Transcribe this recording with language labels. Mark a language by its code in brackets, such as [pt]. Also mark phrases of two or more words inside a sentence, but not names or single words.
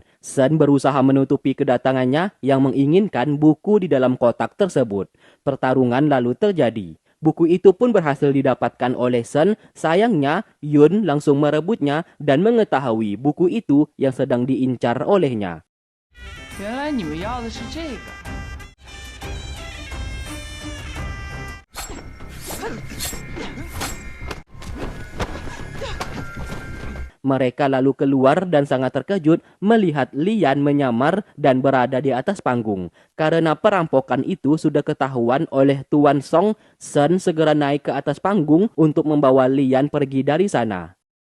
[id] Sen berusaha menutupi kedatangannya yang menginginkan buku di dalam kotak tersebut. Pertarungan lalu terjadi. Buku itu pun berhasil didapatkan oleh Sen. Sayangnya, Yun langsung merebutnya dan mengetahui buku itu yang sedang diincar olehnya. [zh] 原来你们要的是这个。 [id] Mereka lalu keluar dan sangat terkejut melihat Lian menyamar dan berada di atas panggung. Karena perampokan itu sudah ketahuan oleh Tuan Song, Sen segera naik ke atas panggung untuk membawa Lian pergi dari sana.